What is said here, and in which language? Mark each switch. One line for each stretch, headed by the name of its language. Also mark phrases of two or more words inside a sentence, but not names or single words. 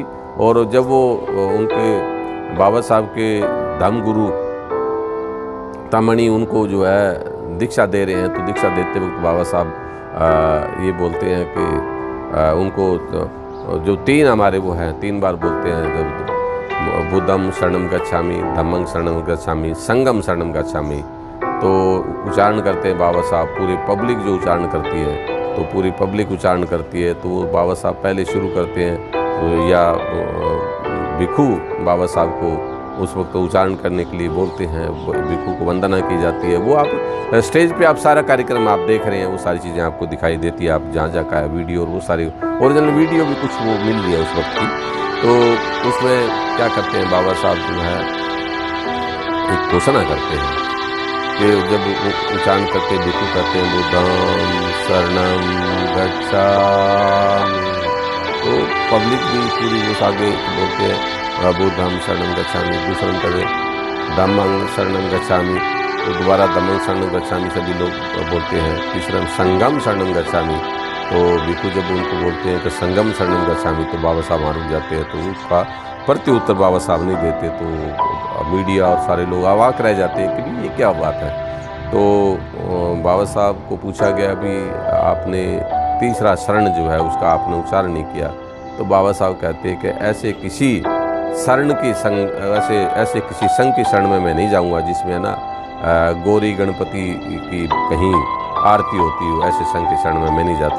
Hindi: और जब वो उनके बाबा साहब के धर्मगुरु तामणी उनको जो है दीक्षा दे रहे हैं, तो दीक्षा देते वक्त बाबा साहब ये बोलते हैं कि उनको जो 3 हमारे वो हैं, 3 बार बोलते हैं, जब
Pali: बुद्धम शरणम गच्छामि, धम्मं शरणम गच्छामि, संगम शरणम गच्छामि,
Hindi: तो उच्चारण करते हैं बाबा साहब। पूरी पब्लिक जो उच्चारण करती है, तो पूरी पब्लिक उच्चारण करती है, तो बाबा साहब पहले शुरू करते हैं, तो या भिक्षु बाबा साहब को उस वक्त उच्चारण करने के लिए बोलते हैं, भिक्षु को वंदना की जाती है। वो आप स्टेज पे आप सारा कार्यक्रम आप देख रहे हैं, वो सारी चीज़ें आपको दिखाई देती है, आप जहाँ का वीडियो, और वो सारी
English: original video
Hindi: भी कुछ वो मिल रही है उस वक्त की। तो उसमें क्या करते हैं बाबा साहब जो है एक घोषणा करते हैं कि जब उच्चारण करके भिक्षु करते हैं
Pali: बुद्धं शरणं गच्छामि,
Hindi: तो पब्लिक भी पूरी उस आगे बोलते हैं
Pali: बुद्धं शरणं गच्छामि,
Hindi: दूसरा करे
Pali: धम्मं शरणं गच्छामि,
Hindi: तो दोबारा
Pali: धम्मं शरणं गच्छामि
Hindi: सभी लोग बोलते हैं।
Pali: तीसरा संगम शरणं गच्छामि,
Hindi: तो भिक्षु जब उनको बोलते हैं कि
Pali: संगम शरणं गच्छामि,
Hindi: तो बाबा साहब वहाँ रुक जाते हैं, तो उसका प्रति उत्तर बाबा साहब नहीं देते। तो मीडिया और सारे लोग अवाक रह जाते हैं कि ये क्या बात है। तो बाबा साहब को पूछा गया, अभी आपने तीसरा शरण जो है उसका आपने उच्चारण नहीं किया। तो बाबा साहब कहते हैं कि ऐसे किसी शरण की संग, ऐसे किसी संघ की शरण में मैं नहीं जाऊंगा जिसमें ना गौरी गणपति की कहीं आरती होती हो, ऐसे संघ की शरण में मैं नहीं जाता।